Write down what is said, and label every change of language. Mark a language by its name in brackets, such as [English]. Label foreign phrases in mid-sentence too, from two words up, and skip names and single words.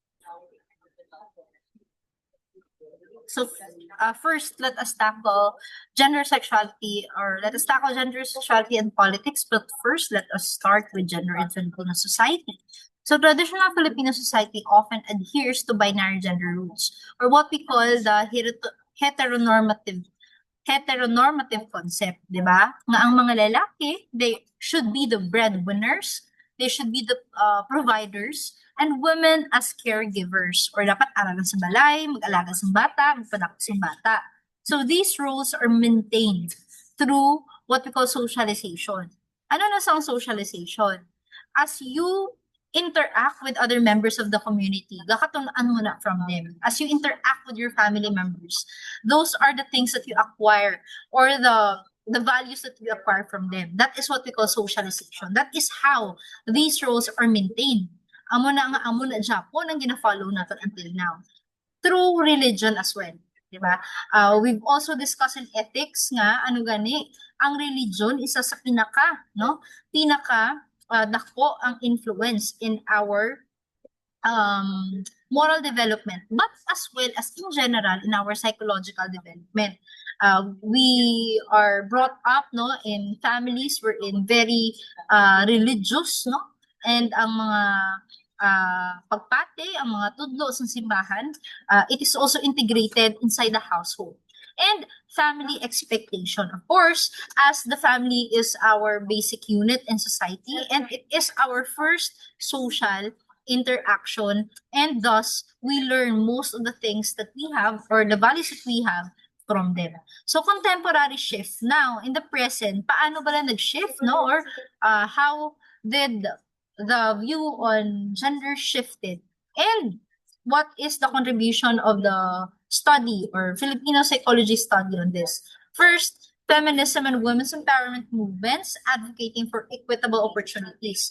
[English] So first, let us tackle gender sexuality and politics. But first, let us start with gender in Filipino society. So traditional Filipino society often adheres to binary gender roles, or what we call the heteronormative concept, [Filipino] di ba? [Hiligaynon] Nga ang mga lalaki, [English] they should be the breadwinners, they should be the providers, and women as caregivers, or [Hiligaynon] dapat aragan sa balay, mag-alaga sa bata, [English] magpanak sa bata. So these roles are maintained through what we call socialization. [Hiligaynon] Ano na sa [English] socialization? As you interact with other members of the community, [Hiligaynon] gakatunan mo na [English] from them. As you interact with your family members, those are the things that you acquire, or the values that we acquire from them. That is what we call socialization. That is how these roles are maintained. [Hiligaynon] Amo na Japon ang gina-follow natin [English] until now. Through religion as well. Diba? We've also discussed in ethics [Hiligaynon] nga, ano gani, ang religion isa sa dako ang [English] influence in our moral development, but as well as in general in our psychological development. We are brought up in families wherein very religious, and [Hiligaynon] ang mga pagpate, ang mga tudlo sa simbahan, [English] it is also integrated inside the household. And family expectation, of course, as the family is our basic unit in society, and it is our first social interaction, and thus we learn most of the things that we have, or the values that we have, from them. So contemporary shift now in the present, [Filipino] paano ba nag-shift, [English] or how did the view on gender shifted, and what is the contribution of the study or Filipino psychology study on this? First, feminism and women's empowerment movements advocating for equitable opportunities.